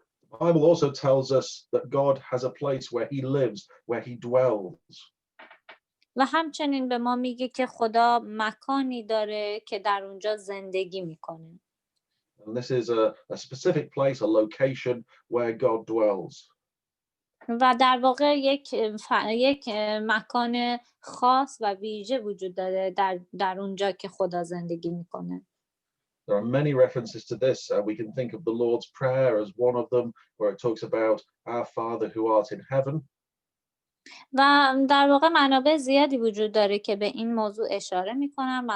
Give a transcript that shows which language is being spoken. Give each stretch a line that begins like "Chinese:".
English: The Bible also tells us that God has a place where he lives, where he dwells.
Persian: و همچنین به ما میگه که خدا مکانی داره که در اونجا زندگی میکنه.
English: And this is a specific place, a location where God dwells.
Persian: و در واقع یک مکان خاص و ویژه وجود داره در اونجا که خدا زندگی میکنه.
English: There are many references to this. We can think of the Lord's Prayer as one of them, where it talks about our Father who art in heaven.
Persian: و در واقع منابع زیادی وجود داره که به این موضوع اشاره میکنن.